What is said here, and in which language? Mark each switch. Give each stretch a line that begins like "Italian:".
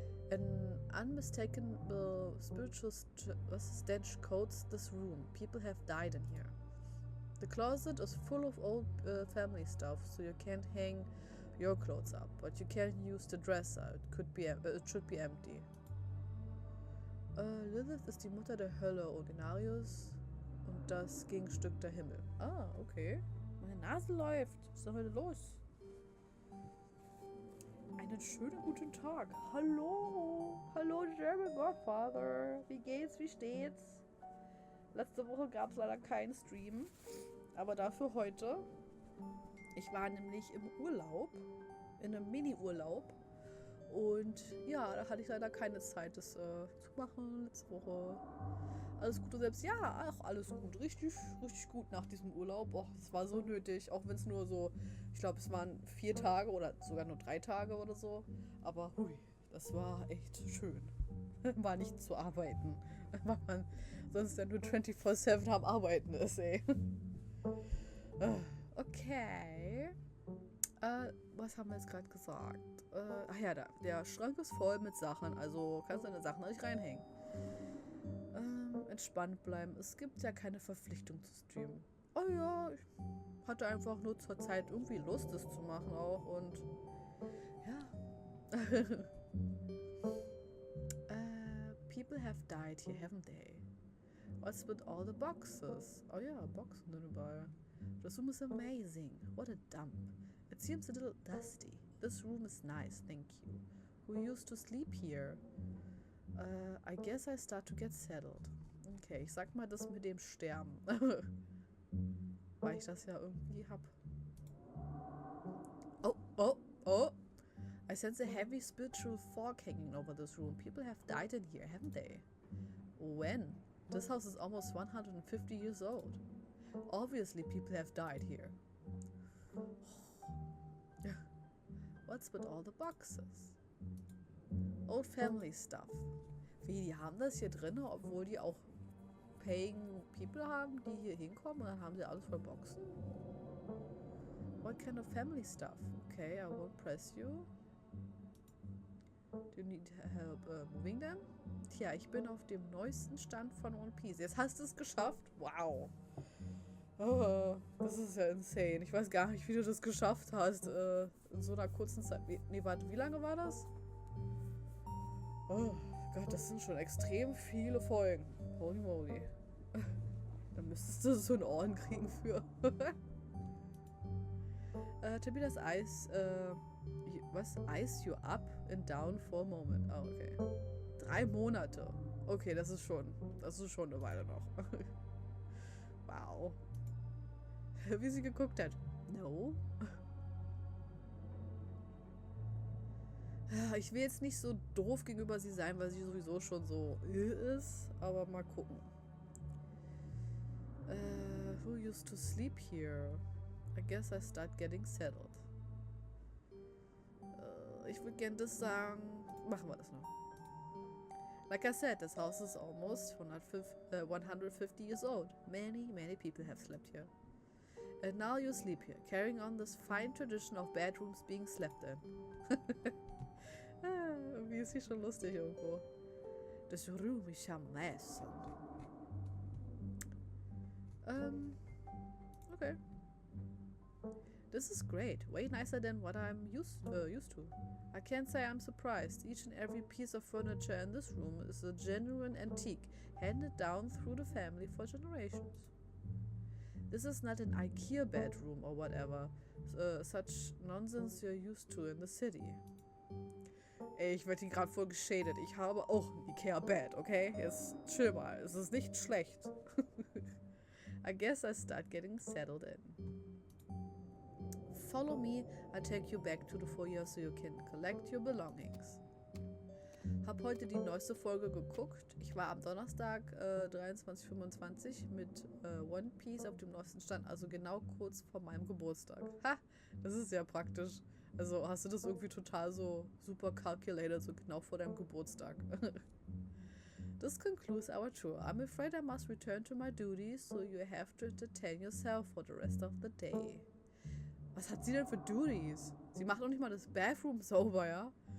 English: An unmistakable spiritual stench coats this room. People have died in here. The closet is full of old family stuff, so you can't hang your clothes up, but you can use the dresser. It should be empty.
German: Lilith ist die Mutter der Hölle, Ordinarius und das Gegenstück der Himmel. Ah, okay. Meine Nase läuft. Was ist denn heute los? Einen schönen guten Tag. Hallo. Hallo, German Godfather. Wie geht's? Wie steht's? Letzte Woche gab es leider keinen Stream. Aber dafür heute. Ich war nämlich im Urlaub. In einem Mini-Urlaub. Und ja, da hatte ich leider keine Zeit, das zu machen letzte Woche. Alles gut, du selbst? Ja, auch alles gut. Richtig, richtig gut nach diesem Urlaub. Och, es war so nötig, auch wenn es nur so, ich glaube, es waren 4 Tage oder sogar nur 3 Tage oder so. Aber hui, das war echt schön. War nicht zu arbeiten. Weil man sonst dann nur 24/7 am Arbeiten ist, ey. Okay. Was haben wir jetzt gerade gesagt? Ach ja, da. Der Schrank ist voll mit Sachen, also kannst du deine Sachen nicht reinhängen. Entspannt bleiben. Es gibt ja keine Verpflichtung zu streamen. Oh ja, ich hatte einfach nur zur Zeit irgendwie Lust, das zu machen auch und ja.
English: People have died here, haven't they? What's with all the boxes?
German: Oh ja, Boxen sind überall.
English: This room is amazing. What a dump. It seems a little dusty. This room is nice, thank you. Who used to sleep here? I guess I start to get settled.
German: Okay, ich sag mal das mit dem Sterben. Weil ich das ja irgendwie hab. Oh, oh, oh.
English: I sense a heavy spiritual fog hanging over this room. People have died in here, haven't they? When? This house is almost 150 years old. Obviously people have died here. What's with all the boxes? Old family stuff.
German: Wie, die haben das hier drin, obwohl die auch paying people haben, die hier hinkommen und dann haben sie alles voll Boxen?
English: What kind of family stuff? Okay, I won't press you. Do you need help moving them?
German: Tja, ich bin auf dem neuesten Stand von One Piece. Jetzt hast du es geschafft? Wow. Oh, das ist ja insane. Ich weiß gar nicht, wie du das geschafft hast. In so einer kurzen Zeit. Nee, warte, wie lange war das? Oh Gott, das sind schon extrem viele Folgen. Holy moly. Dann müsstest du so einen Ohren kriegen für. Tippi das Eis, was?
English: Ice you up and down for a moment.
German: Ah, okay. 3 Monate. Okay, das ist schon eine Weile noch. Wow. Wie sie geguckt hat. No. Ich will jetzt nicht so doof gegenüber sie sein, weil sie sowieso schon so ist, aber mal gucken.
English: Who used to sleep here? I guess I start getting settled.
German: Ich würde gerne das sagen. Machen wir das noch.
English: Like I said, this house is almost 150 years old. Many, many people have slept here. And now you sleep here, carrying on this fine tradition of bedrooms being slept in.
German: Irgendwie ist sie schon lustig irgendwo.
English: This room is amazing. Okay. This is great. Way nicer than what I'm used to. I can't say I'm surprised. Each and every piece of furniture in this room is a genuine antique, handed down through the family for generations. This is not an IKEA bedroom or whatever. Such nonsense you're used to in the city.
German: Ey, ich werde hier gerade voll geschadet. Ich habe auch ein IKEA-Bed, okay? Jetzt chill mal. Es ist nicht schlecht.
English: I guess I start getting settled in. Follow me, I'll take you back to the foyer so you can collect your belongings.
German: Hab heute die neueste Folge geguckt. Ich war am Donnerstag 23:25 mit One Piece auf dem neuesten Stand, also genau kurz vor meinem Geburtstag. Ha, das ist sehr praktisch. Also hast du das irgendwie total so super calculated, so genau vor deinem Geburtstag.
English: This concludes our tour. I'm afraid I must return to my duties, so you have to entertain yourself for the rest of the day.
German: Was hat sie denn für Duties? Sie macht noch nicht mal das Bathroom sauber, ja?